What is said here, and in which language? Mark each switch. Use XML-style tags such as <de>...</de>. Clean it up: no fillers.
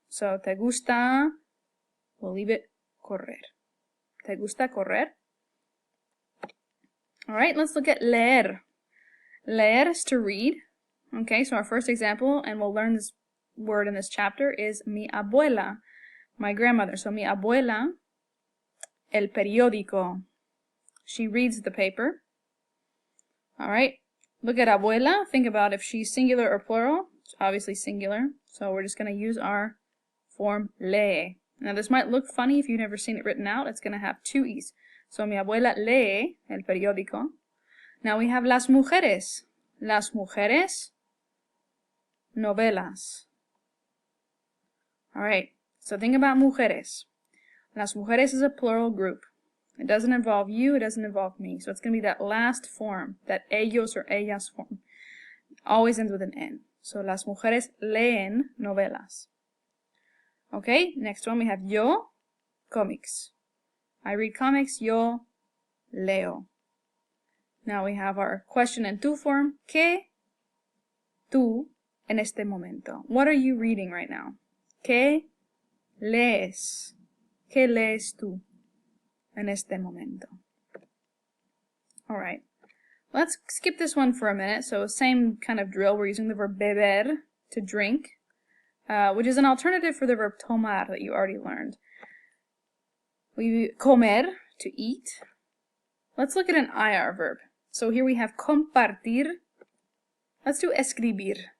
<es>So, te gusta, we'll leave it correr. ¿Te gusta correr?</es> <en>Alright, let's look at leer. Leer is to read. Okay, so our first example, and we'll learn this word in this chapter, is mi abuela, my grandmother.</en> <es>So, mi abuela, el periódico.</es> <en>She reads the paper. Alright, look at abuela. Think about if she's singular or plural. It's obviously singular. So we're just going to use our form lee. Now this might look funny if you've never seen it written out. It's going to have two E's.</en> <es>So mi abuela lee el periódico. Now we have las mujeres. Las mujeres, novelas.</es> <en>Alright, so think about mujeres. Las mujeres is a plural group. It doesn't involve you, it doesn't involve me. So it's going to be that last form, that ellos or ellas form. Always ends with an N.</en> <es>So las mujeres leen novelas.</es> <en>Okay, next one we have yo, comics. I read comics, yo leo. Now we have our question and tú form. ¿Qué tú en este momento? What are you reading right now?</en> <es>¿Qué lees? ¿Qué lees tú en este momento?</es> <en>Alright, let's skip this one for a minute. So same kind of drill. We're using the verb beber, to drink, which is an alternative for the verb tomar that you already learned. We comer, to eat. Let's look at an IR verb. So here we have compartir. Let's do escribir.</en>